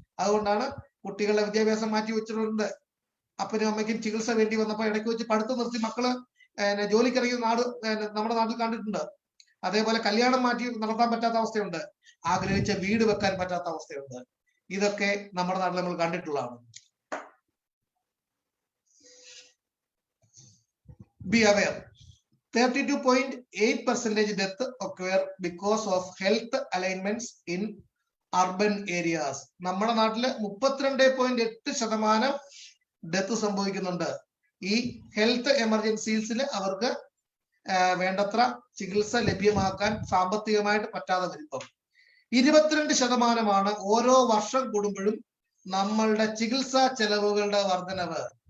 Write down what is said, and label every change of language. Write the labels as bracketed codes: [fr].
[ml] അതുകൊണ്ടാണ് കുട്ടികളുടെ വിദ്യാഭ്യാസം മാറ്റി വെച്ചിട്ടുണ്ട്. അപ്പനും അമ്മയ്ക്കും ചികിത്സ വേണ്ടി വന്നപ്പോൾ ഇടയ്ക്ക് വെച്ച് പഠിത്തം നിർത്തി മക്കള് ജോലിക്കിറങ്ങിയ നമ്മുടെ നാട്ടിൽ കണ്ടിട്ടുണ്ട്. അതേപോലെ കല്യാണം മാറ്റി നടത്താൻ പറ്റാത്ത അവസ്ഥയുണ്ട്, ആഗ്രഹിച്ച വീട് വെക്കാൻ പറ്റാത്ത അവസ്ഥയുണ്ട്. ഇതൊക്കെ നമ്മുടെ നാട്ടിൽ നമ്മൾ കണ്ടിട്ടുള്ളതാണ്. [en] Be aware, 32.8% death occur because of health alignments in urban areas. [ml] നമ്മുടെ നാട്ടില് 32.8% ഡെത്ത് സംഭവിക്കുന്നുണ്ട്. ഈ ഹെൽത്ത് എമർജൻസീസിൽ അവർക്ക് വേണ്ടത്ര ചികിത്സ ലഭ്യമാക്കാൻ സാമ്പത്തികമായിട്ട് പറ്റാതെ വരുമ്പം 22% ഓരോ വർഷം കൂടുമ്പോഴും നമ്മളുടെ ചികിത്സാ ചെലവുകളുടെ വർധനവ്.